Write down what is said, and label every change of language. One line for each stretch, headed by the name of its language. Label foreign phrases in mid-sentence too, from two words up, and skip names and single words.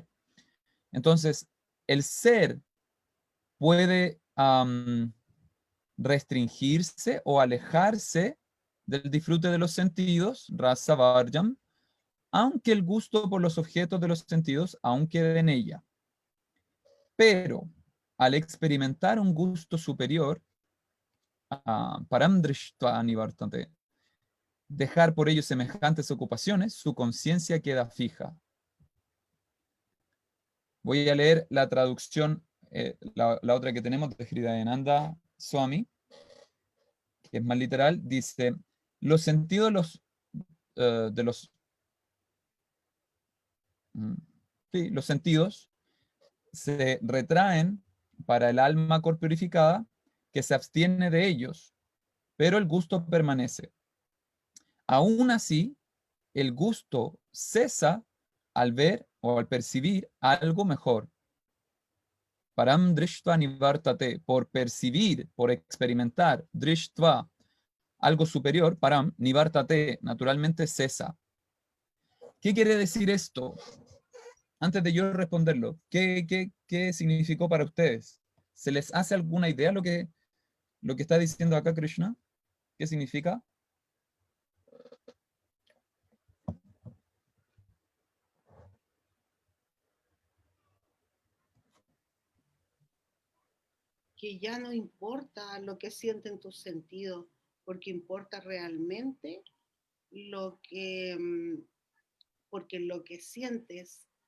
Spanish: Entonces, el ser puede restringirse o alejarse del disfrute de los sentidos,
Sanskrit: रस वर्जम्,
Spanish: aunque el gusto por los objetos de los sentidos aún quede en ella. Pero al experimentar un gusto superior,
Sanskrit: परम् दृष्ट्वा निवर्तते,
Spanish: dejar por ello semejantes ocupaciones, su conciencia queda fija. Voy a leer la traducción, la otra que tenemos de Hridayananda Swami, que es más literal, dice, los sentidos los sentidos se retraen para el alma corporificada que se abstiene de ellos, pero el gusto permanece. Aún así, el gusto cesa al ver o al percibir algo mejor.
Sanskrit: परम् दृष्ट्वा निवर्तते,
Spanish: por percibir, por experimentar, drishtva, algo superior,
Sanskrit: परम् निवर्तते,
Spanish: naturalmente cesa. ¿Qué quiere decir esto? Antes de yo responderlo, ¿qué significó para ustedes? ¿Se les hace alguna idea lo que está diciendo acá Krishna? ¿Qué significa? Que ya no importa lo que sienten tus sentidos, porque importa realmente lo que, porque lo que sientes